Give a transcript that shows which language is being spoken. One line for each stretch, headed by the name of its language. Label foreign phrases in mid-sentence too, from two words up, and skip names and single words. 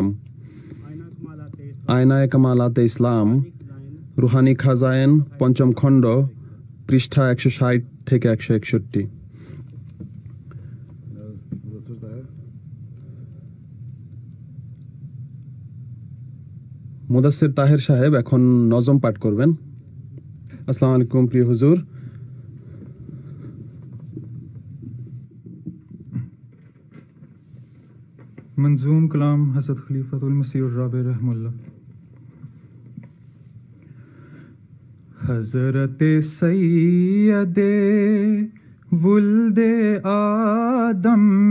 Bangla: আয়নায়ে কামালাতে ইসলাম, রুহানি খাজায়েন, ৫ম খণ্ড, পৃষ্ঠা ১৬০ থেকে ১৬১। মুদাসসির তাহের সাহেব এখন নজম পাঠ করবেন। আসসালামু আলাইকুম প্রিয় হুজুর।
Urdu: منظوم کلام حضرت خلیفۃ المسیح الرابع رحمہ اللہ۔ حضرت سید ولد آدم